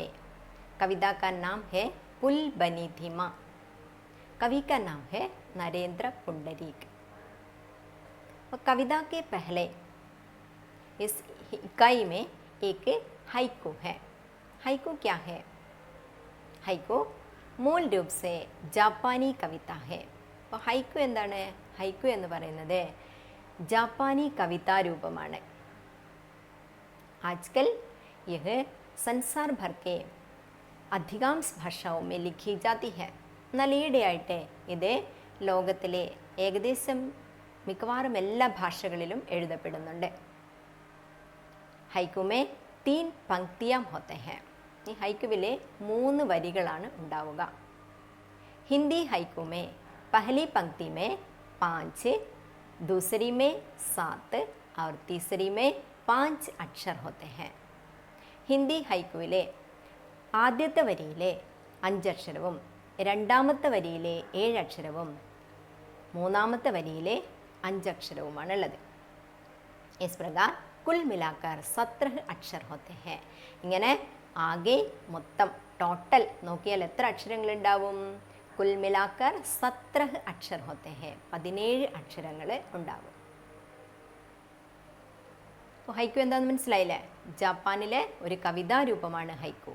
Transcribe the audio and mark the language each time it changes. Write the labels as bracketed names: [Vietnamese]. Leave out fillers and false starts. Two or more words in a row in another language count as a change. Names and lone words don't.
[Hindi] कविता का नाम है पुल बनी थी माँ। कवि का नाम है नरेंद्र पुंडरीक। और कविता के पहले इस इकाई में एक हाइकू है। हाइकू क्या है? हाइकू मूल रूप से जापानी कविता है। [Malayalam] അപ്പോൾ ഹൈക്കു എന്താണ്? ഹൈക്കു എന്ന് പറയുന്നത് ജാപ്പാനി കവിതാ രൂപമാണ്। [Hindi] आजकल यह संसार भर के अधिकांश भाषाओं में लिखी जाती है। [Malayalam] എന്നാൽ ഈയിടെയായിട്ട് ഇത് ലോകത്തിലെ ഏകദേശം മിക്കവാറും എല്ലാ ഭാഷകളിലും എഴുതപ്പെടുന്നുണ്ട്। [Hindi] ഹൈക്കു में 3 पंक्तियां होते हैं। [Malayalam] ഈ ഹൈക്കുവിലെ 3 വരികളാണ് ഉണ്ടാവുക। [Hindi] हिंदी हाइकू में पहली पंक्ति में 5, दूसरी में 7 और तीसरी में 5 अक्षर होते हैं। [Malayalam] हिंदी ഹൈക്കുവിലെ ആദ്യത്തെ വരിയിലെ 5 അക്ഷരവും രണ്ടാമത്തെ വരിയിലെ 7 അക്ഷരവും മൂന്നാമത്തെ വരിയിലെ 5 അക്ഷരവുമാണുള്ളത്। [Hindi] इस प्रकार कुल मिलाकर 17 अक्षर होते हैं। [Malayalam] ഇങ്ങനെ ആകെ മൊത്തം ടോട്ടൽ നോക്കിയാൽ എത്ര അക്ഷരങ്ങളുണ്ടാവും? [Hindi] कुल मिलाकर 17 अक्षर होते हैं, [Malayalam] 17 അക്ഷരങ്ങൾ ഉണ്ടാവും। അപ്പോൾ ഹൈക്കു എന്താണെന്ന് മനസ്സിലായില്ലേ? ജപ്പാനിലെ ഒരു കവിതാ രൂപമാണ് ഹൈക്കു।